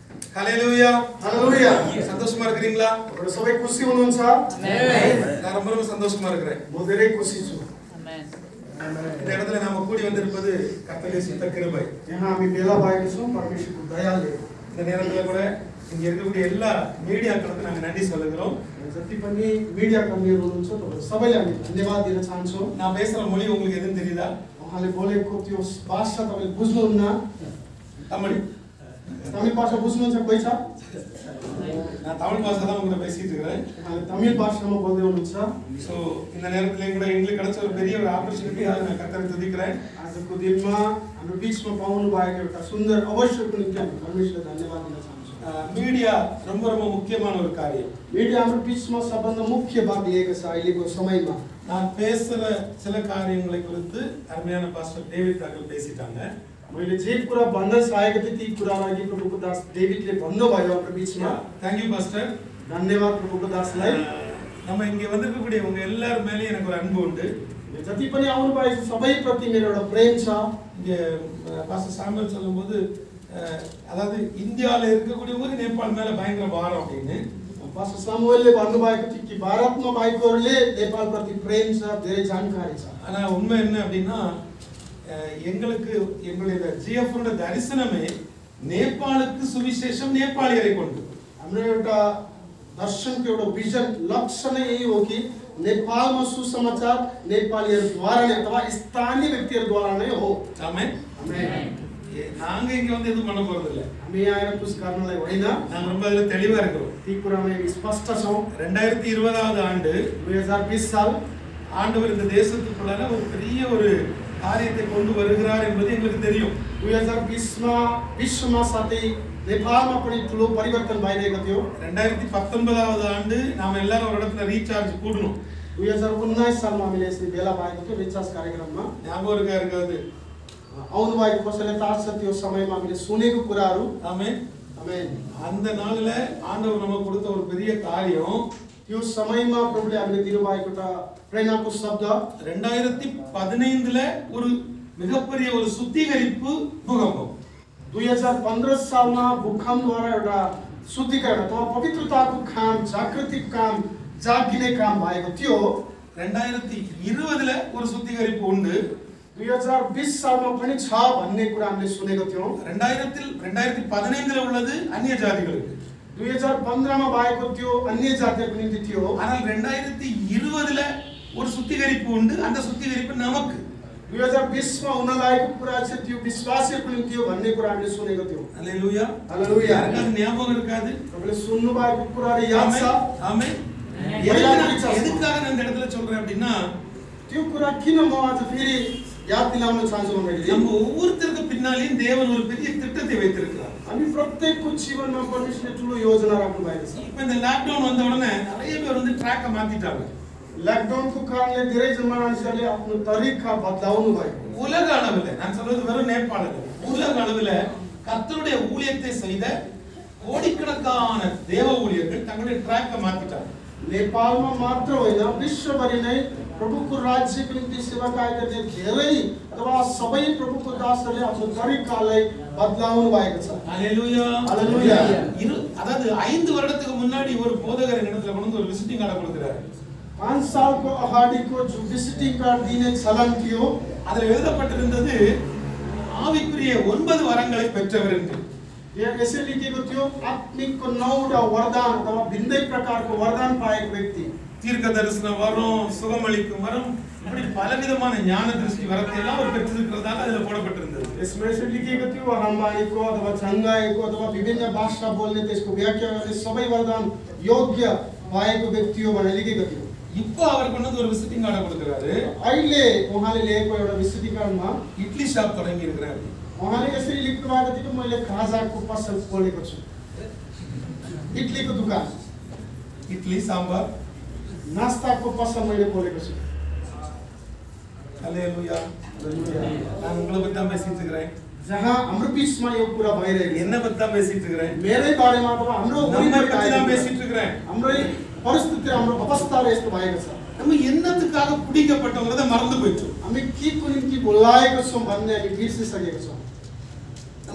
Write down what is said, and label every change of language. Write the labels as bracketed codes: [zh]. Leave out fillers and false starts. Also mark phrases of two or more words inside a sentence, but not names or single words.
[ne] हालेलुया हालेलुया [ta] சந்தோஷமா இருக்கீங்களா? [ne] सबै खुसी हुनुहुन्छ? [ta] நான் ரொம்ப சந்தோஷமா இருக்கிறேன். [ne] म धेरै खुसी छु. [ta] இந்த இடத்துல நாம கூடி வந்திருப்பது கர்த்தருடைய சுத்த கிருபை. [ne] यहाँ हामी भेला भएका छौं परमेश्वरको दयाले. [ta] இந்த நேரத்துல கூட இங்க இருக்கக்கூடிய எல்லா மீடியாக்களுக்கு நாங்க நன்றி சொல்லுகிறோம். [ne] जति पनि मिडिया कर्मीहरु हुनुहुन्छ तपाईहरु सबैलाई हामी धन्यवाद दिन चाहन्छौं. [ta] நான் பேசுற मொழி உங்களுக்கு எதுவும் தெரியுதா? [ne] उहाँले बोलेको त्यो भाषा तपाईले बुझ्नुहुन्न? [ta] தமிழ். [ne] तमिल भाषा बुझ्नुहुन्छ कोही छ? [ta] நான் தமிழ் பாஷை தான் உங்ககிட்ட பேசிட்டு இருக்கேன். [ne] उहाँले तमिल भाषामा बोल्दै हुनुहुन्छ. [ta] சோ இந்த நேரத்துல கூட எங்களுக்கு கிடைச்ச ஒரு பெரிய ஒரு ஆப்பர்ச்சுனிட்டியாக நான் கர்த்தரை துதிக்கிறேன். [ne] आजको दिनमा हाम्रो बीचमा पाउनु भएको एउटा सुन्दर अवसरको निम्ति हामी परमेश्वरलाई धन्यवाद दिन चाहन्छौं. [ta] மீடியா ரொம்ப ரொம்ப முக்கியமான ஒரு காரியம். [ne] मिडिया हाम्रो बीचमा सबभन्दा मुख्य भाग लिएको छ अहिलेको समयमा. [ta] நான் பேசுற சில காரியங்களை குறித்து அருமையான பாஸ்டர் டேவிட் அவர்கள் பேசிட்டாங்க. [ne] मैले जे कुरा भन्न चाहेको थिएँ ती कुरालाई प्रभुको दास डेभिडले भन्नुभयो हाम्रो बीचमा. [en] thank you pastor. [ne] धन्यवाद प्रभुको दासलाई. [ta] நம்ம இங்க வந்திருக்கக்கூடிய உங்க எல்லார் மேலயும் எனக்கு ஒரு அன்பு உண்டு. [ne] जति पनि आउनु भएको सबै प्रति मेरो एउटा प्रेम छ. [ta] இங்க பாஸ்டர் சாமுவேல் சொல்லும்போது அதாவது இந்தியால இருக்கக்கூடியவங்க நேபாள் மேல பயங்கர பாரம் அப்படினு [ne] पास्टर सामुएलले भन्नुभएको थियो कि भारतमा भएकोहरुले नेपाल प्रति प्रेम छ, धेरै जानकारी छ. [ta] ஆனா உண்மை என்ன அப்படினா எங்களுக்கு எங்களுடைய ஜிஎஃப் ஓட தரிசனமே நேபாளுக்கு சுவிசேஷம் நேபாளியரை கொண்டு. [ne] हाम्रो एउटा दर्शनको एउटा विजन लक्ष्य नै यही हो कि नेपालमा सुसमाचार नेपालीहरुद्वारा नै अथवा स्थानीय व्यक्तिहरुद्वारा नै हो. आमेन. आमेन. [ta] நாங்க இங்க வந்து எதுவும் பண்ண போறது இல்ல. [ne] हामी यहाँ आएर कुछ गर्नलाई होइन. [ta] நாங்க ரொம்ப அதுல தெளிவா இருக்கோம். [ne] ती कुरामा हामी स्पष्ट छौं. [ta] 2020வது ஆண்டு [ne] 2020 साल [ta] ஆண்டவர் இந்த தேசத்துக்குள்ள ஒரு பெரிய ஒரு காரியத்தை கொண்டு வருகிறார் என்பது எங்களுக்கு தெரியும். [ne] 2020 मा विश्वमा साथै नेपालमा पनि ठूलो परिवर्तन भइरहेको थियो. [ta] 2019வது ஆண்டு நாம எல்லாரும் ஒரு இடத்துல ரீசார்ஜ் கூடணும். [ne] 2019 सालमा हामीले यसरी भेला भएको थियो रिचार्ज कार्यक्रममा. [ta] ஞாபகம் இருக்காது. [ne] आउनु भएको कसैले थाहा छ त्यो समयमा हामीले सुनेको कुराहरू. आमेन. आमेन. [ta] அந்த நாள்ல ஆண்டவர் நமக்கு கொடுத்த ஒரு பெரிய காரியம் [ne] त्यो समयमा प्रभुले हामीले दिनु भएको एउटा प्रेरणाको शब्द [ta] 2015ல ஒரு மிகப்பெரிய ஒரு சுத்திகரிப்பு பூகம்பம். [ne] 2015 सालमा भूकम्पद्वारा एउटा शुद्धिकरण अथवा पवित्रताको काम, जागृतिक काम, जागिने काम भएको थियो. [ta] 2020ல ஒரு சுத்திகரிப்பு உண்டு. [ne] 2020 सालमा पनि छ भन्ने कुरा हामीले सुनेको थियौं. [ta] 2015ல உள்ளது அந்நிய ஜாதிகளுக்கு. [ne] 2015 मा भएको त्यो अन्य जातिहरुको निम्ति थियो. [ta] ஆனால் 2020ல ஒரு சுத்திகரிப்பு உண்டு. அந்த சுத்திகரிப்பு நமக்கு [ne] 2020 मा हुन लागेको कुरा चाहिँ त्यो विश्वासीहरुको निम्ति हो भन्ने कुरा हामीले सुनेको थियौं. हालेलुया. हालेलुया. [ta] யாருக்காவது ஞாபகம் இருக்காது? [ne] हामीले सुन्नु भएको कुराहरु याद छ. आमेन. [ta] எதுக்காக நான் இந்த இடத்துல சொல்றேன் அப்படினா [ne] त्यो कुरा किन म आज फेरि याद दिलाउन चाहन्छु भन्दाखेरि [ta] நம்ம ஒவ்வொருத்தருக்கு பின்னாலேயும் தேவன் ஒரு பெரிய திட்டத்தை வைத்திருக்கிறார். [ne] हामी प्रत्येकको जीवनमा परमेश्वरले ठूलो योजना राख्नु भएको छ. [ta] இப்போ இந்த லாக்டவுன் வந்த உடனே நிறைய பேர் வந்து ட்ராக்க மாத்திட்டாங்க. [ne] लकडाउनको कारणले धेरै जन मानिसहरूले आफ्नो तरिका बदलाउनु भयो. [ta] உலக அளவில் நான் சொல்றது வெறும் நேபாள இல்ல. உலக அளவில் கர்த்தருடைய ஊழியத்தை செய்த கோடிக்கணக்கான தேவ ஊழியர்கள் தங்களுடைய ட்ராக்க மாத்திட்டாங்க. [ne] नेपालमा मात्र होइन विश्वभरि नै प्रभुको राज्यको निम्ति सेवा गर्ने धेरै अथवा सबै प्रभुको दासहरूले आफ्नो तरिकालाई बदलाउनु भएको छ. हालेलुया. हालेलुया. [ta] அதாவது 5 வருடத்துக்கு முன்னாடி ஒரு போதகர் இடத்துல கொண்டு ஒரு [en] visiting card [ta] கொடுத்தாரு. [ne] 5 सालको अगाडिको जो [en] visiting card [ne] दिने चलन थियो [ta] அதுல எழுதப்பட்டிருந்தது ஆவிக்குரிய 9 வரங்களை பெற்றவர் என்று. [ne] यहाँ यसरी लेखेको थियो आत्मिकको 9 वरदान अथवा भिन्दै प्रकारको वरदान पाएको व्यक्ति. [ta] தீர்க்க தரிசன வரம், சுகமளிக்கும் வரம், இப்படி பலவிதமான ஞான திருஷ்டி வரத்தை எல்லாம் அவர் பெற்றிருக்கிறதாக அதுல போடப்பட்டிருந்தது. [ne] यसमा यसरी लेखेको थियो हराम्बाएको अथवा छङ्गाएको अथवा विभिन्न भाषा बोल्ने त्यसको व्याख्या गर्ने सबै वरदान योग्य भएको व्यक्ति हो भनेर लेखेको थियो. [ta] இப்போ அவர் கொண்டு ஒரு [en] visiting card [ta] கொடுக்கிறாரு. [ne] अहिले उहाँले ल्याएको एउटा [en] visiting cardमा [ta] இட்லி ஷாப் தொடங்கி இருக்கிறார். [ne] उहाँले यसरी लेख्नु भएको थियो मैले खाजाको पसल खोलेको छु. इडलीको दुकान, [ta] இட்லி சாம்பார், [ne] नास्ताको पसल मैले खोलेको छु. हालेलुया. [ta] நான் உங்களை பத்தி தான் பேசிட்டு இருக்கிறேன். [ne] जहाँ हाम्रो बीचमा यो कुरा भइरहेको [ta] என்ன பத்தி தான் பேசிட்டு இருக்கிறேன்? [ne] मेरै बारेमा अथवा हाम्रो [ta] நம்ம பத்தி தான் பேசிட்டு இருக்கிறேன். [ne] हाम्रै परिस्थिति हाम्रो अवस्थाले यस्तो भएको छ. [ta] நம்ம என்னத்துக்காக பிடிக்கப்பட்டவங்கறத மறந்து போயிட்டோம். [ne] हामी के को निम्ति बोलाएको छौं भन्ने हामी बिर्सिसकेको छौं.